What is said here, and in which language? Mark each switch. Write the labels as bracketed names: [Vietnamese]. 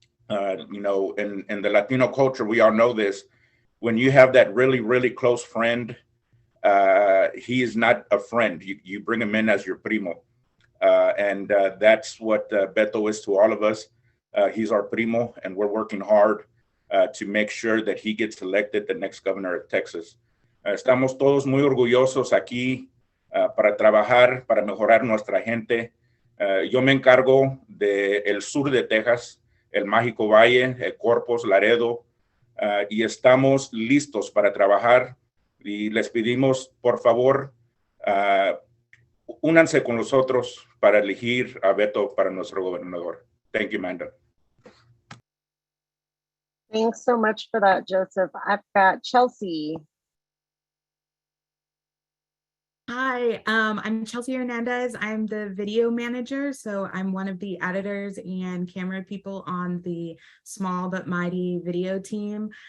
[English] In the Latino culture, we all know this. When you have that really, really close friend, he is not a friend. You bring him in as your primo. And that's what Beto is to all of us. He's our primo, and we're working hard to make sure that he gets elected the next governor of Texas. [Spanish] Estamos todos muy orgullosos aquí para trabajar, para mejorar nuestra gente. Yo me encargo del sur de Texas, el Mágico Valle, el Corpus, Laredo, y estamos listos para trabajar. Y les pedimos, por favor, únanse con nosotros para elegir a Beto para nuestro gobernador. [English] Thank you, Amanda. Thanks so much for that, Joseph. I've got Chelsea. Hi, I'm Chelsea Hernandez. I'm the video manager, so I'm one of the editors and camera people on the Small But Mighty video team.